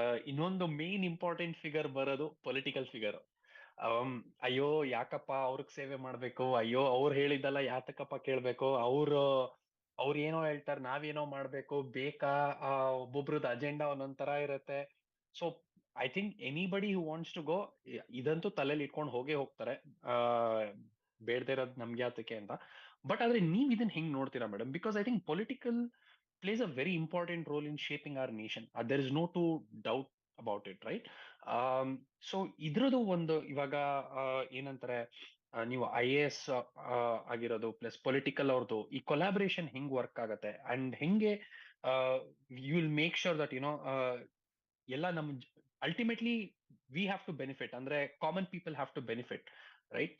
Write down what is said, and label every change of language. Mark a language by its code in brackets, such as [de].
[kn] ಇನ್ನೊಂದು main important figure ಬರೋದು political figure. ಅಯ್ಯೋ ಯಾಕಪ್ಪ ಅವ್ರಿಗೆ ಸೇವೆ ಮಾಡ್ಬೇಕು, ಅಯ್ಯೋ ಅವ್ರು ಹೇಳಿದ್ದಲ್ಲ ಯಾತಕಪ್ಪ ಕೇಳ್ಬೇಕು, ಅವ್ರು ಏನೋ ಹೇಳ್ತಾರೆ ನಾವೇನೋ ಮಾಡ್ಬೇಕು ಬೇಕಾ, ಒಬ್ಬೊಬ್ರದ್ದು ಅಜೆಂಡಾ ಒಂದೊಂದ್ ತರ ಇರುತ್ತೆ. [en] so I think anybody who wants to go, [kn] ಇದಂತೂ ತಲೆಯಲ್ಲಿ ಇಟ್ಕೊಂಡು ಹೋಗೇ ಹೋಗ್ತಾರೆ, ಆ ಬೇಡದೇ ಇರೋದು ನಮ್ಗೆ ಯಾತಕ್ಕೆ ಅಂತ. ಬಟ್ ಆದ್ರೆ ನೀವ್ ಇದನ್ನ ಹೆಂಗ್ ನೋಡ್ತೀರಾ madam? [en] Because I think political plays a very important role in shaping our nation. There is no two doubt about it, right? [kn] So ಇದ್ರದ್ದು ಒಂದು ಇವಾಗ ಏನಂತಾರೆ, ನೀವು IAS ಆಗಿರೋದು ಪ್ಲಸ್ ಪೊಲಿಟಿಕಲ್ ಅವ್ರದ್ದು ಈ ಕೊಲಾಬರೇಷನ್ ಹೆಂಗ್ ವರ್ಕ್ ಆಗತ್ತೆ ಅಂಡ್ ಹೆಂಗೆ [en] you will make sure that [kn] you know ಎಲ್ಲ ನಮ್ ultimately [en] we have to benefit, [kn] ಅಂದ್ರೆ [en] common people have to benefit, [kn] right?